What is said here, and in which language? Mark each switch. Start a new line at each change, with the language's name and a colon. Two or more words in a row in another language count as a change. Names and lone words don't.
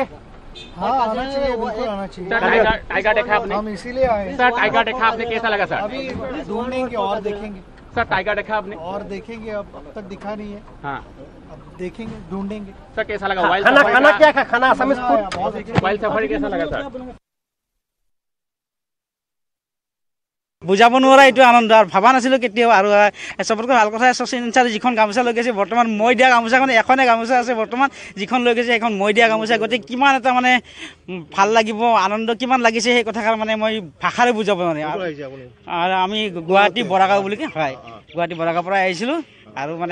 Hindi: हाँ आना चाहिए बिल्कुल आना चाहिए टाइगर देखा आपने हम इसीलिए आए सर टाइगर देखा आपने कैसा लगा सर अभी ढूंढेंगे और देखेंगे सर टाइगर देखा आपने और देखेंगे अब तक दिखा नहीं है हाँ अब देखेंगे ढूंढेंगे सर कैसा लगा
English: wild safari
Hindi: खाना क्या खाना
English: Assamese food wild safari
Hindi: कैसा लगा सर
Assamese: বুজাব নোৱাৰা এইটো আনন্দ আৰু ভাবা নাছিলোঁ কেতিয়াও আৰু চবতকৈ ভাল কথা শচীন ছাৰে যিখন গামোচা লৈ গৈছে বৰ্তমান মই দিয়া গামোচাখন এখনে গামোচা আছে বৰ্তমান যিখন লৈ গৈছে এখন মই দিয়া গামোচা গতিকে কিমান এটা মানে ভাল লাগিব আনন্দ কিমান লাগিছে সেই কথাষাৰ মানে মই ভাষাৰে বুজাব নোৱাৰিম আৰু আমি গুৱাহাটী বৰাগাঁও বুলি হয় গুৱাহাটী বৰাগাঁৱৰ পৰা আহিছিলোঁ আৰু মানে